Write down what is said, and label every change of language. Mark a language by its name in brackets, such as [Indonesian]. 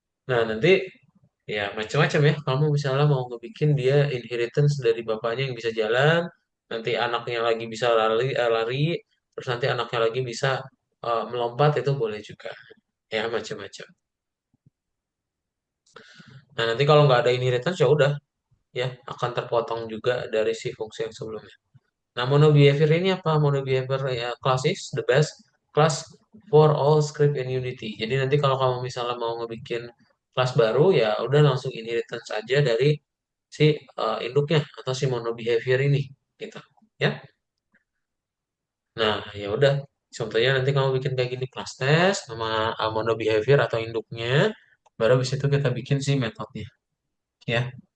[Indonesian] Nah, nanti ya macam-macam ya. Kamu misalnya mau ngebikin dia inheritance dari bapaknya yang bisa jalan, nanti anaknya lagi bisa lari, terus nanti anaknya lagi bisa melompat itu boleh juga. Ya macam-macam. Nah, nanti kalau nggak ada inheritance ya udah ya akan terpotong juga dari si fungsi yang sebelumnya. Nah, mono behavior ini apa? [English] Mono behavior ya, class is the best class for all script in Unity. [Indonesian] Jadi nanti kalau kamu misalnya mau ngebikin kelas baru ya udah langsung inheritance aja dari si induknya atau si mono behavior ini gitu. Ya. Nah, ya udah. Contohnya nanti kamu bikin kayak gini class test sama mono behavior atau induknya, baru habis itu kita bikin si metodenya. Ya.